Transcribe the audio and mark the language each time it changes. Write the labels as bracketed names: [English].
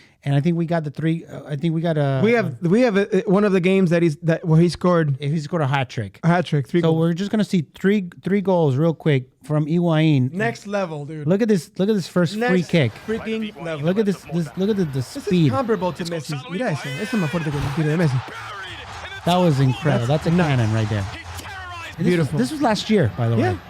[English] And I think we got we have one of the games where he scored. He scored a hat trick. Three goals. We're just gonna see three goals real quick from Higuain. Next level, dude. Look at this first free kick. Freaking level. Look at this. Look at the speed. This is comparable to Messi. [Spanish] Mira eso. Eso es más fuerte que el tiro de Messi. [English] That was incredible. That's a cannon right there. Beautiful. This was last year, by the way.